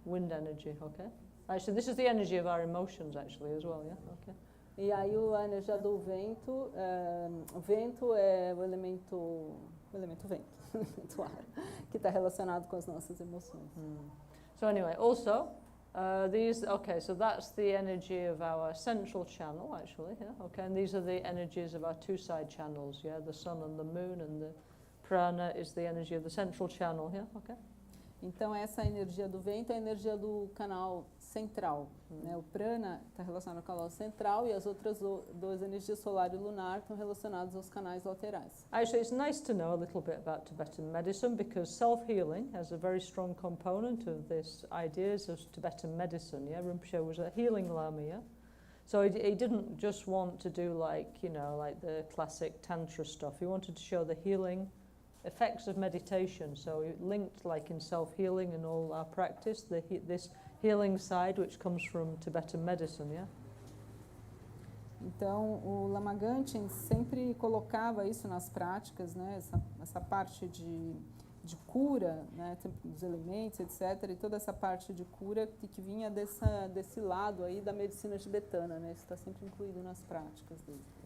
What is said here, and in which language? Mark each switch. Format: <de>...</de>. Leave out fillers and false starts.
<en>Wind energy, okay? Actually, this is the energy of our emotions, actually, as well, yeah? Okay.</en> <pt>E aí a energia do vento, o vento é o elemento vento, elemento ar, que está relacionado com as nossas emoções.</pt> <en>So anyway, also, so that's the energy of our central channel, actually, yeah? Okay, and these are the energies of our two side channels, yeah? The sun and the moon, and the prana is the energy of the central channel, yeah? Okay.</en> <pt>Então, essa energia do vento é a energia do canal central. Né? O prana está relacionado ao canal central e as outras duas energias, solar e lunar, estão relacionadas aos canais laterais.</pt> <en>Actually, it's nice to know a little bit about Tibetan medicine because self-healing has a very strong component of this ideas of Tibetan medicine. Yeah, Rinpoche was a healing Lama, yeah? So he didn't just want to do like the classic Tantra stuff. He wanted to show the healing effects of meditation. So he linked like in self-healing and all our practice, this healing side which comes from Tibetan medicine, yeah?</en> <pt>Então, o Lama Gangchen sempre colocava isso nas práticas, né? Essa parte de cura, né? Dos elementos, etc. E toda essa parte de cura que vinha desse lado aí da medicina tibetana, né? Isso está sempre incluído nas práticas dele.</pt>